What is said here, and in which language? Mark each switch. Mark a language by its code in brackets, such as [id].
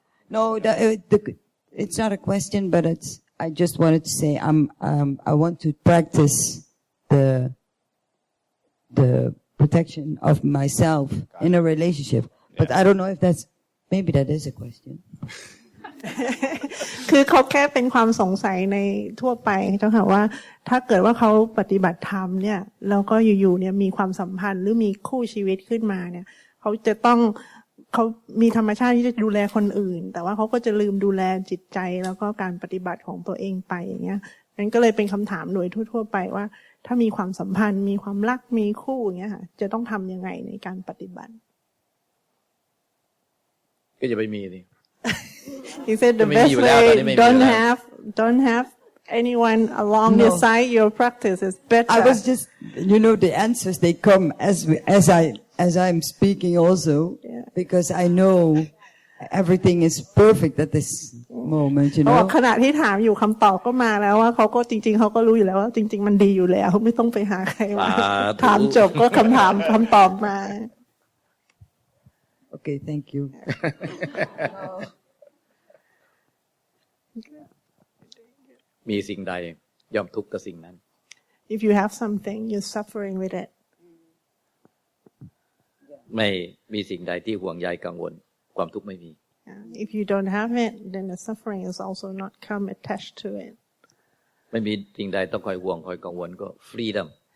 [en] No, it's not a question, but I just wanted to say I want to practice the protection of myself in a relationship. But I don't know if maybe that is a question. [th] คือเขาแค่เป็นความสงสัยในทั่วไปเจ้าค่ะว่าถ้าเกิดว่าเขาปฏิบัติธรรมเนี่ยแล้วก็อยู่ๆเนี่ยมีความสัมพันธ์หรือมีคู่ชีวิตขึ้นมาเนี่ยเขามีธรรมชาติที่จะดูแลคนอื่นแต่ว่าเขาก็จะลืมดูแลจิตใจแล้วก็การปฏิบัติของตัวเองไปอย่างเงี้ยนั้นก็เลยเป็นคำถามโดยทั่วๆไปว่าถ้ามีความสัมพันธ์มีความรักมีคู่อย่างเงี้ยค่ะจะต้องทำยังไงในการปฏิบัติ ก็จะไปมีดิ [en] He said the best way don't have anyone along your side. Your practice is better. I was just, the answers they come as I'm speaking also, because I know everything is perfect at this moment. [th] ขณะที่ถามอยู่คำตอบก็มาแล้วว่าเขาก็จริงๆเขาก็รู้อยู่แล้วว่าจริงๆมันดีอยู่แล้วไม่ต้องไปหาใครมาถามจบก็คำตอบมา [en] Okay, thank you. [th] มีสิ่งใดย่อมทุกข์กับสิ่งนั้น [en] If you have something, you're suffering with it. [th] ไม่มีสิ่งใดที่ห่วงใยกังวลความทุกข์ไม่มี [en] If you don't have it, then the suffering is also not come attached to it. [th] ไม่มีสิ่งใดต้องคอยห่วงคอยกังวลก็ freedom.